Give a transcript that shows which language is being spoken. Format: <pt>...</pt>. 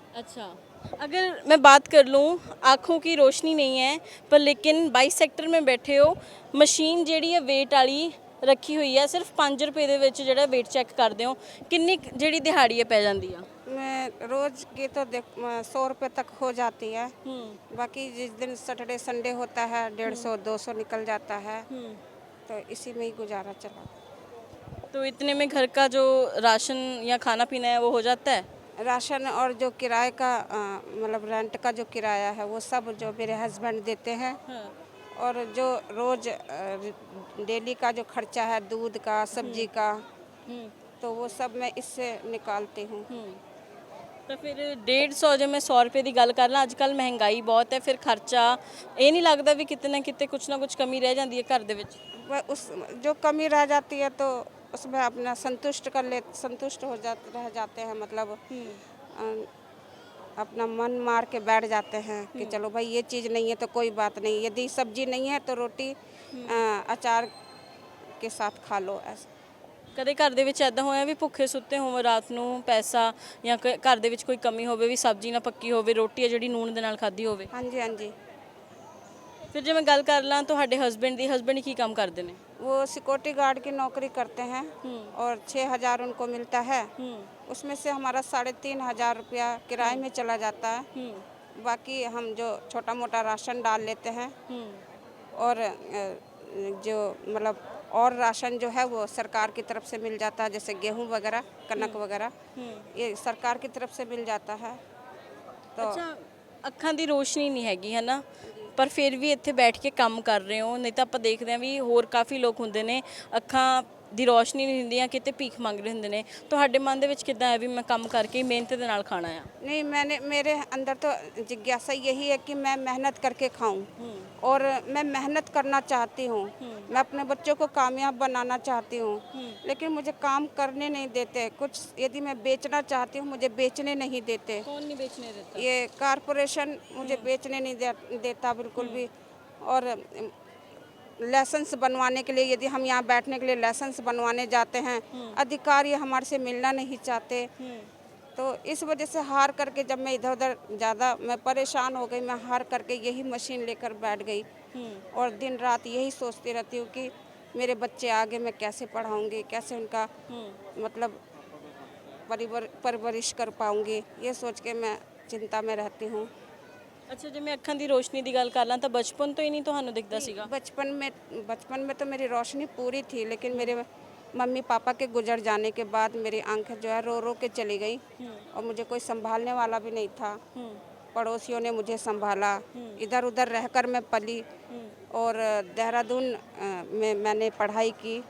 <hi>अच्छा, अगर मैं बात कर लूँ, आँखों की रोशनी नहीं है पर लेकिन 22 सैक्टर में बैठे हो, मशीन</hi> <pa>ਜਿਹੜੀ ਹੈ ਵੇਟ ਵਾਲੀ ਰੱਖੀ ਹੋਈ ਹੈ। ਸਿਰਫ 5 ਰੁਪਏ ਦੇ ਵਿੱਚ ਜਿਹੜਾ ਵੇਟ ਚੈੱਕ ਕਰਦੇ ਹੋ। ਕਿੰਨੀ ਜਿਹੜੀ ਦਿਹਾੜੀ ਹੈ ਪੈ ਜਾਂਦੀ ਆ?</pa> <hi>मैं रोज की तो 100 रुपये तक हो जाती है। बाकी जिस दिन सैटरडे संडे होता है 150 200 निकल जाता है, तो इसी में ही गुजारा चला। तो इतने में घर का जो राशन या खाना पीना है वो हो जाता है? राशन और जो किराए का मतलब रेंट का जो किराया है वो सब जो मेरे हस्बैंड देते हैं। और जो रोज़ डेली का जो खर्चा है दूध का सब्जी का, तो वो सब मैं इससे निकालती हूँ।</hi> <pa>ਤਾਂ ਫਿਰ 150 ਜੇ ਮੈਂ 100 ਰੁਪਏ ਦੀ ਗੱਲ ਕਰ ਲਾਂ, ਅੱਜ ਕੱਲ੍ਹ ਮਹਿੰਗਾਈ ਬਹੁਤ ਹੈ, ਫਿਰ ਖਰਚਾ ਇਹ ਨਹੀਂ ਲੱਗਦਾ ਵੀ ਕਿਤੇ ਨਾ ਕਿਤੇ ਕੁਛ ਨਾ ਕੁਛ ਕਮੀ ਰਹਿ ਜਾਂਦੀ ਹੈ ਘਰ ਦੇ ਵਿੱਚ?</pa> <hi>वह उस जो कमी रह जाती है तो उसमें अपना संतुष्ट रह जाते हैं। मतलब अपना मन मार के बैठ जाते हैं कि चलो भाई ये चीज़ नहीं है तो कोई बात नहीं, यदि सब्जी नहीं है तो रोटी अचार के साथ खा लो। ऐसा</hi> <pa>ਕਦੇ ਘਰ ਦੇ ਵਿੱਚ ਐਦਾਂ ਹੋਇਆ ਵੀ ਭੁੱਖੇ ਸੁੱਤੇ ਹੋਵੋ ਰਾਤ ਨੂੰ ਪੈਸਾ ਜਾਂ ਘਰ ਦੇ ਵਿੱਚ ਕੋਈ ਕਮੀ ਹੋਵੇ ਵੀ ਸਬਜ਼ੀ ਨਾ ਪੱਕੀ ਹੋਵੇ ਰੋਟੀ ਹੈ ਜਿਹੜੀ ਨੂਣ ਦੇ ਨਾਲ ਖਾਧੀ ਹੋਵੇ?</pa> <hi>हाँ जी, हाँ जी।</hi> <pa>ਫਿਰ ਜੇ ਮੈਂ ਗੱਲ ਕਰ ਲਾਂ ਤੁਹਾਡੇ ਹਸਬੈਂਡ ਕੀ ਕੰਮ ਕਰਦੇ ਨੇ?</pa> <hi>वो सिक्योरिटी गार्ड की नौकरी करते हैं और 6,000 उनको मिलता है। उसमें से हमारा 3,500 रुपया किराए में चला जाता है। बाकी हम जो छोटा मोटा राशन डाल लेते हैं और जो मतलब और राशन जो है वो सरकार की तरफ से मिल जाता है, जैसे गेहूं वगैरह कनक वगैरह ये सरकार की तरफ से मिल जाता है। तो</hi> <pa>ਅੱਛਾ, ਅੱਖਾਂ ਦੀ ਰੋਸ਼ਨੀ ਨਹੀਂ ਹੈਗੀ ਹੈ ਨਾ, ਪਰ ਫਿਰ ਵੀ ਇੱਥੇ ਬੈਠ ਕੇ ਕੰਮ ਕਰ ਰਹੇ ਹੋ। ਨਹੀਂ ਤਾਂ ਆਪਾਂ ਦੇਖਦੇ ਹਾਂ ਵੀ ਹੋਰ ਕਾਫੀ ਲੋਕ ਹੁੰਦੇ ਨੇ ਅੱਖਾਂ ਦੀ ਰੋਸ਼ਨੀ ਨਹੀਂ ਹੁੰਦੀਆਂ ਕਿਤੇ ਭੀਖ ਮੰਗ ਰਹੇ ਹੁੰਦੇ ਨੇ। ਤੁਹਾਡੇ ਮਨ ਦੇ ਵਿੱਚ ਕਿੱਦਾਂ ਹੈ ਵੀ ਮੈਂ ਕੰਮ ਕਰਕੇ ਮਿਹਨਤ ਦੇ ਨਾਲ ਖਾਣਾ ਆ?</pa> <hi>नहीं, मेरे अंदर तो जिज्ञासा यही है कि मैं मेहनत करके खाऊं और मैं मेहनत करना चाहती हूं। मैं अपने बच्चों को कामयाब बनाना चाहती हूं, लेकिन मुझे काम करने नहीं देते। कुछ यदि मैं बेचना चाहती हूं मुझे बेचने नहीं देते। कौन नहीं बेचने देता? ये कारपोरेशन मुझे बेचने नहीं देता बिल्कुल भी। और लाइसेंस बनवाने के लिए, यदि हम यहाँ बैठने के लिए लाइसेंस बनवाने जाते हैं, अधिकारी हमारे से मिलना नहीं चाहते। तो इस वजह से हार करके जब मैं इधर उधर ज़्यादा मैं परेशान हो गई, मैं हार करके यही मशीन लेकर बैठ गई और दिन रात यही सोचती रहती हूँ कि मेरे बच्चे आगे मैं कैसे पढ़ाऊँगी, कैसे उनका मतलब परवरिश कर पाऊँगी, ये सोच के मैं चिंता में रहती हूँ।</hi> <pa>ਅੱਛਾ ਜੇ ਮੈਂ ਅੱਖਾਂ ਦੀ ਰੋਸ਼ਨੀ ਦੀ ਗੱਲ ਕਰ ਲਾਂ ਤਾਂ ਬਚਪਨ ਤੋਂ ਹੀ ਨਹੀਂ ਤੁਹਾਨੂੰ ਦਿਖਦਾ ਸੀਗਾ?</pa> <hi>बचपन में तो मेरी रोशनी पूरी थी, लेकिन मेरे मम्मी पापा के गुजर जाने के बाद मेरी आंखें जो है रो रो के चली गई और मुझे कोई संभालने वाला भी नहीं था। पड़ोसियों ने मुझे संभाला, इधर उधर रहकर मैं पली और देहरादून में मैंने पढ़ाई की।</hi>